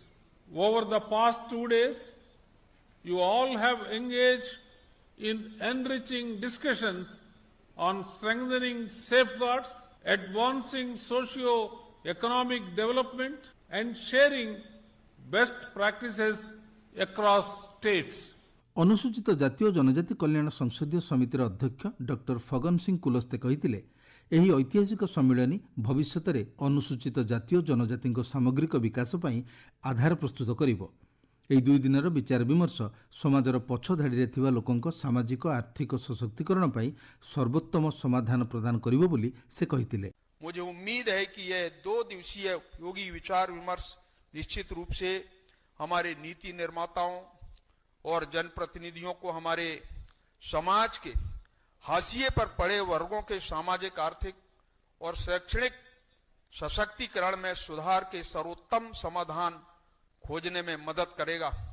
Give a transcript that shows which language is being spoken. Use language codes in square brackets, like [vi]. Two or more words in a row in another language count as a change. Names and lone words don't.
[en] Over the past 2 days, you all have engaged in enriching discussions on strengthening safeguards, advancing socio-economic development, and sharing best practices across states. [or] ଅନୁସୂଚିତ ଜାତି ଓ ଜନଜାତି କଲ୍ୟାଣ ସଂସଦୀୟ ସମିତିର ଅଧ୍ୟକ୍ଷ ଡକ୍ଟର ଫଗନ ସିଂ କୁଲସ୍ତେ କହିଥିଲେ, ଏହି ଐତିହାସିକ ସମ୍ମିଳନୀ ଭବିଷ୍ୟତରେ ଅନୁସୂଚିତ ଜାତି ଓ ଜନଜାତିଙ୍କ ସାମଗ୍ରିକ ବିକାଶ ପାଇଁ ଆଧାର ପ୍ରସ୍ତୁତ କରିବ। ଏହି 2 ଦିନର ବିଚାର ବିମର୍ଶ ସମାଜର ପଛ ଧାଡ଼ିରେ ଥିବା ଲୋକଙ୍କ ସାମାଜିକ ଆର୍ଥିକ ସଶକ୍ତିକରଣ ପାଇଁ ସର୍ବୋତ୍ତମ ସମାଧାନ ପ୍ରଦାନ କରିବ ବୋଲି ସେ କହିଥିଲେ। [hi] मुझे उम्मीद है कि यह 2 दिवसीय उपयोगी विचार विमर्श निश्चित रूप से हमारे नीति निर्माताओं और जनप्रतिनिधियों को हमारे समाज के हाशिए पर पड़े वर्गों के सामाजिक, आर्थिक और शैक्षणिक सशक्तिकरण में सुधार के सर्वोत्तम समाधान खोजने में मदद करेगा।